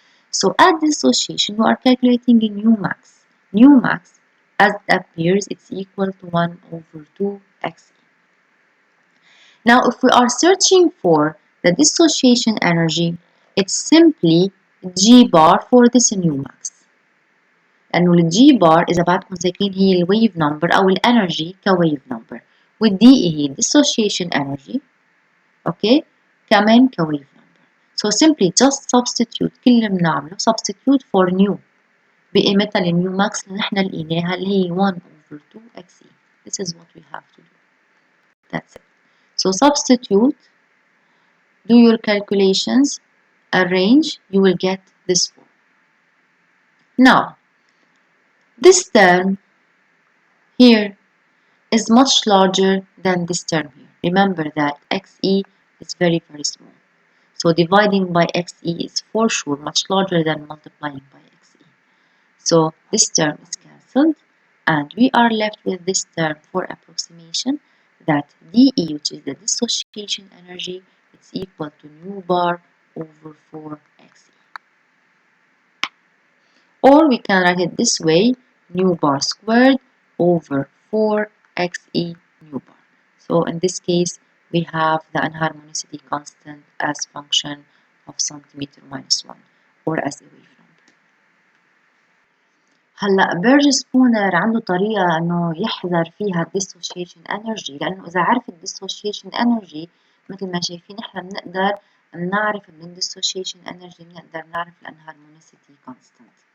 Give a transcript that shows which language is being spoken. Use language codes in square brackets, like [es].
[en] So at dissociation, we are calculating a nu max. Nu max, as it appears, it's equal to 1 over 2xe. Now, if we are searching for the dissociation energy, it's simply G bar for this nu max. [ar] لأنه الجي بار إذا بعدكم فاكرين هي الويف نمبر أو الانرجي كويف نمبر والدي هي [en] dissociation energy [ar] أوكي كمان كويف نمبر. [en] So simply just substitute [ar] كل اللي بنعمله [en] substitute for new [ar] بقيمتها النيو ماكس اللي نحن لقيناها اللي هي [en] 1 over 2xe. This is what we have to do. That's it. So substitute, do your calculations, arrange, you will get this form. Now this term here is much larger than this term here. Remember that Xe is very, very small. So dividing by Xe is for sure much larger than multiplying by Xe. So this term is cancelled and we are left with this term for approximation that dE, which is the dissociation energy, is equal to nu bar over 4xe. Or we can write it this way, nu bar squared over 4xe nu bar. So in this case, we have the unharmonicity constant as function of centimeter minus 1 or as a wave number. [ar] هلا بيرج-سبونر عنده طريقة انه يحذر فيها الديسوشيشن انرجي لانه اذا عرف الديسوشيشن انرجي مثل ما شايفين احنا بنقدر نعرف من الديسوشيشن انرجي بنقدر نعرف الانهارمونيسيتي كونستانت.